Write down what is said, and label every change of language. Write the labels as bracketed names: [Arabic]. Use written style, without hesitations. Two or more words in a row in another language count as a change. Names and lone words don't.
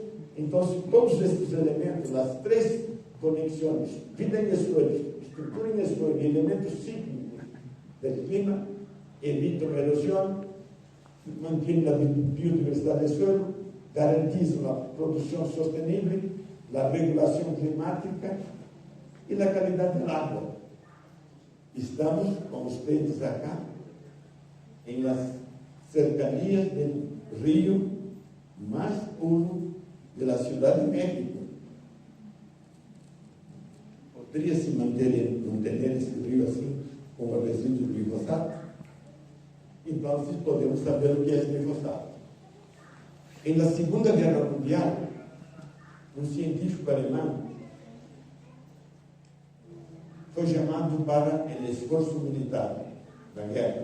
[Portuguese] Então, todos esses elementos, as três conexões, vida em suelo, estrutura em suelo e elementos cíclicos do clima, evitam a erosão, mantêm a biodiversidade do suelo, garantizam a produção sostenível, a regulação climática e a qualidade da água. Estamos, [Spanish] como ustedes acá, em las cercanias [Portuguese] do rio mais puro de la Ciudad de México. Podría se mantener esse rio assim, com o resíduo de glifosato? Então, podemos saber o que é glifosato. [Spanish] Em la [Portuguese] Segunda Guerra Mundial, um científico alemão foi chamado para o esforço militar da guerra.